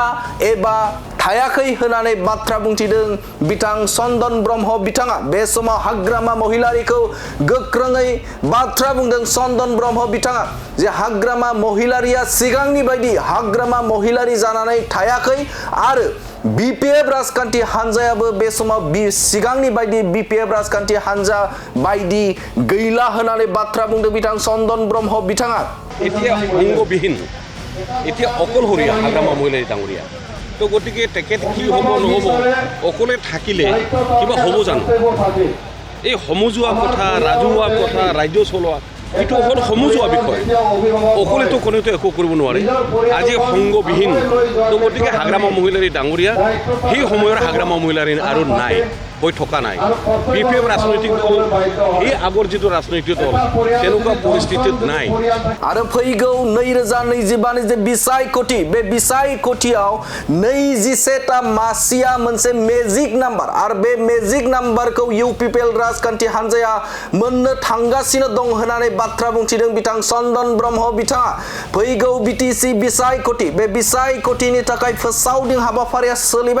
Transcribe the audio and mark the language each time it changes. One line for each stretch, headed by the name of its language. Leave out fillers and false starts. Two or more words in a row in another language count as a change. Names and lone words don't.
Bodo: एबा थायाखै होननानै बाथ्रा बुंथिदों बिथां चन्दन ब्रह्म बिथाङा बे समाव हाग्रामा महिलारिखौ गोख्रोङै बाथ्रा बुंदों चन्दन ब्रह्म बिथाङा जे हाग्रामा महिलारिया सिगांनि बायदि हाग्रामा महिलारि जानानै थायाखै आरो बिपिएफ राजखान्थि हानजायाबो बे समाव सिगांनि बायदि बिपिएफ राजखान्थि हानजा बायदि गैला होननानै बाथ्रा बुंदों बिथां चन्दन ब्रह्म बिथाङा
Assamese: এতিয়া অংগবিহীন এতিয়া অকলশৰীয়া হাগ্ৰামা মহিলাৰী ডাঙৰীয়া তো গতিকে তেখেত কি হ'ব নহ'ব অকলে থাকিলে কিবা হ'ব জানো এই সমজুৱা কথা ৰাজহুৱা কথা ৰাজ্য চলোৱা এইটো হ'ল সমজুৱা বিষয় অকলেতো কোনেতো একো কৰিব নোৱাৰে আজি সংগবিহীন তো গতিকে হাগ্ৰামা মহিলাৰী ডাঙৰীয়া সেই সময়ৰ হাগ্ৰামা মহিলাৰী আৰু নাই হৈ থকা নাই বিপিএফ ৰাজনৈতিক দল এই আগৰ যিটো ৰাজনৈতিক দল তেনেকুৱা পৰিস্থিতিত নাই
Bodo: आरो फैगौ 2025 जे बिसायख'थि बे बिसायख'थियाव 21टा मासिया मोनसे
English: magic number
Bodo: आरो बे
English: magic numberखौ
Bodo: इउपिपिएल राजखान्थि हानजाया मोननो थांगासिनो दं होननानै बाथ्रा बुंथिदों बिथां चन्दन ब्रह्म बिथाङा फैगौ बिटिसि बिसायख'थि बे बिसायख'थिनि थाखाय फोसावदिं हाबाफारिया सोलिबाय